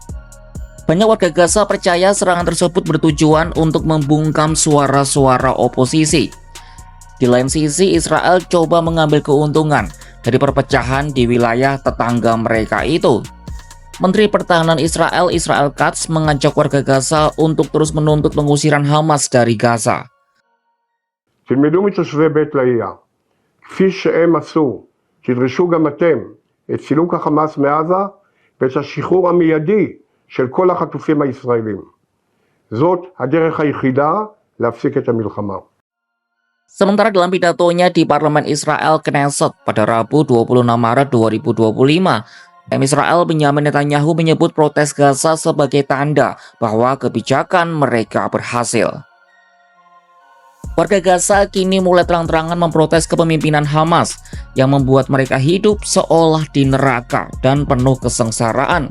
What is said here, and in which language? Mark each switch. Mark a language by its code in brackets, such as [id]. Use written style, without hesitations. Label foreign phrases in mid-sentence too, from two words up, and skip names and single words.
[id] Banyak warga Gaza percaya serangan tersebut bertujuan untuk membungkam suara-suara oposisi. Di lain sisi, Israel coba mengambil keuntungan dari perpecahan di wilayah tetangga mereka itu. Menteri Pertahanan Israel, Israel Katz, mengajak warga Gaza untuk terus menuntut pengusiran Hamas dari Gaza. [he] תלמדו מתושבי בית לאהיא, כפי שהם עשו, תדרשו גם אתם את סילוק החמאס מעזה ואת השחרור המיידי של כל החטופים הישראלים. זאת הדרך היחידה להפסיק את המלחמה. [id] Sementara dalam pidatonya di Parlemen Israel Knesset pada Rabu 26 Maret 2025, Israel Benyamin Netanyahu menyebut protes Gaza sebagai tanda bahwa kebijakan mereka berhasil. Warga Gaza kini mulai terang-terangan memprotes kepemimpinan Hamas yang membuat mereka hidup seolah di neraka dan penuh kesengsaraan.